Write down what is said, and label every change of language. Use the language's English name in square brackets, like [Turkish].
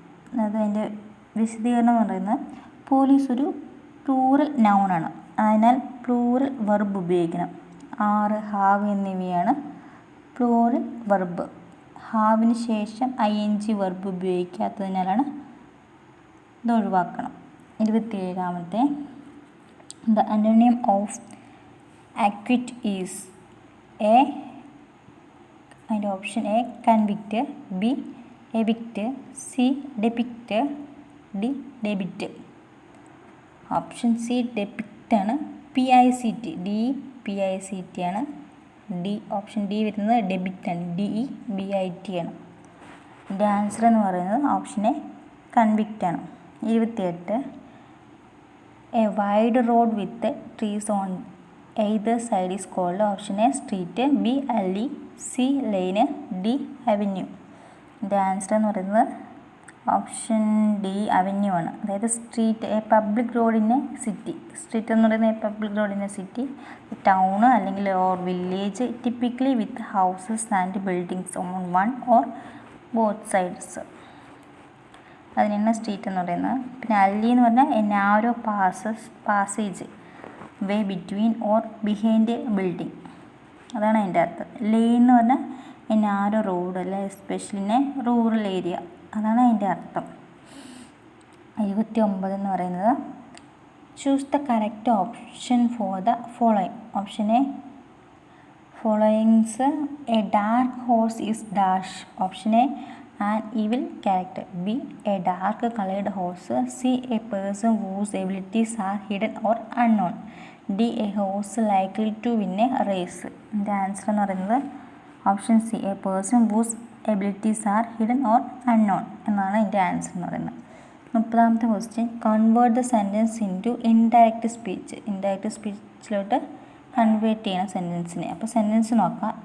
[Malayalam] അതായത് അതിൻ്റെ വിശദീകരണം എന്ന് പറയുന്നത് പോലീസ് ഒരു പ്ലൂറൽ നൗണാണ്, അതിനാൽ പ്ലൂറൽ വെർബ് ഉപയോഗിക്കണം. ആറ്, ഹാവ് എന്നിവയാണ് പ്ലൂറൽ വെർബ്. ഹാവിന് ശേഷം ING വെർബ് ഉപയോഗിക്കാത്തതിനാലാണ് ഇത് ഒഴിവാക്കണം. 27ാമത്തെ. [English] The antonym of acquit is A. [Malayalam] അതിൻ്റെ option A convict, B evict, C ഡെപിക്റ്റ്, D debit. Option C ഡെപിക്റ്റ് ആണ്, PICT, ഡി PICT ആണ്. ഡി ഓപ്ഷൻ ഡി വരുന്നത് ഡെബിറ്റ് ആണ്, DEBIT ആണ്. ഇതിൻ്റെ ആൻസർ എന്ന് പറയുന്നത് ഓപ്ഷൻ എ കൺവിക്റ്റ് ആണ്. 28. [English] A wide road with trees on either side is called. [Malayalam] Option A street, B alley, C lane, D avenue. ഇതിൻ്റെ answer എന്ന് പറയുന്നത് ഓപ്ഷൻ ഡി അവന്യൂ ആണ്. [English] അതായത് street, a public road in a city. [Malayalam] Street എന്ന് പറയുന്നത് [English] A public road in a city, town അല്ലെങ്കിൽ or village, typically with houses and buildings on one or both sides. [Malayalam] അതിനാണ് street എന്ന് പറയുന്നത്. പിന്നെ അല്ലി എന്ന് പറഞ്ഞാൽ [English] a narrow passage way between or behind a building, [Malayalam] അതാണ് അതിൻ്റെ അർത്ഥം. ലെയിൻ എന്ന് പറഞ്ഞാൽ [English] a narrow road അല്ലെ especially in a rural area, [Malayalam] അതാണ് അതിൻ്റെ അർത്ഥം. [English] 29 എന്ന് പറയുന്നത് choose the correct option for the following. Option a followings a dark horse is dash. Option a an evil character, B a dark colored horse, C a person whose abilities are hidden or unknown, D a horse likely to win a race. [Malayalam] ഇതിൻ്റെ answer എന്ന് പറയുന്നത് option C [English] a person whose abilities are hidden or unknown [Malayalam] എന്നാണ് ഇതിൻ്റെ answer എന്ന് പറയുന്നത്. 30ാമത്തെ question. [English] Convert the sentence into indirect speech. [Malayalam] Indirect സ്പീച്ചിലോട്ട് convert ചെയ്യണം സെൻറ്റൻസിനെ. അപ്പോൾ sentence നോക്കാം.